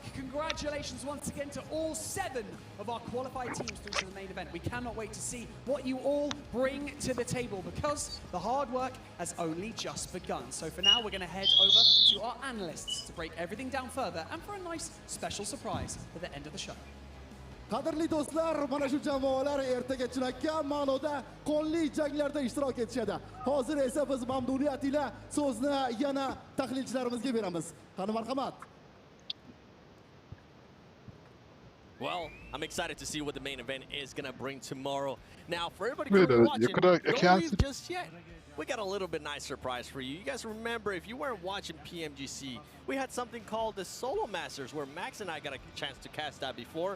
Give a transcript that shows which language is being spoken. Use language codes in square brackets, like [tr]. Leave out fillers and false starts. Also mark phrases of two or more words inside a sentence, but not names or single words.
[en] Congratulations once again to all 7 of our qualified teams through to the main event. We cannot wait to see what you all bring to the table because the hard work has only just begun. So for now, we're going to head over to our analysts to break everything down further and for a nice special surprise at the end of the show. [uz] Qadrli do'stlar, mana shu jamoalar ertaga chinakam ma'noda qonli janglarda ishtirok etishadi. Hozir esa biz mamnuniyat ila so'zni yana tahlilchilarimizga beramiz. Qani marhamat. [en] Well, I'm excited to see what the main event is going to bring tomorrow. Now, for everybody watching, don't leave just yet. We got a little bit nice surprise for you. You guys remember, if you weren't watching PMGC, we had something called the Solo Masters, where Max and I got a chance to cast that before.